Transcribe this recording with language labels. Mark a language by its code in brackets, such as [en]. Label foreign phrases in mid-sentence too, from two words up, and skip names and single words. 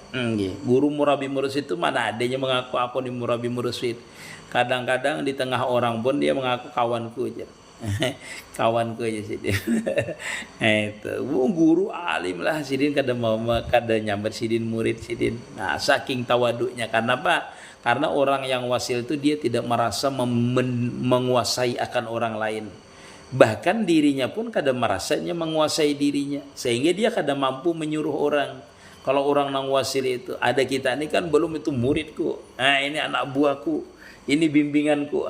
[bjn] Guru murabi mursyid itu mana adanya mengaku aku ni murabi mursyid. [id] Kadang-kadang di tengah orang pun dia mengaku kawanku aja. Kawanku aja sih dia. [bjn] Itu guru alim lah sidin kada mau kada nyamber sidin murid sidin. [id] Nah saking tawaduknya karena apa? Karena orang yang wasil itu dia tidak merasa menguasai akan orang lain. Bahkan dirinya pun kadang merasanya menguasai dirinya, sehingga dia kadang mampu menyuruh orang. Kalau orang nang wasil itu ada kita ini kan belum itu muridku, ini anak buahku, ini bimbinganku.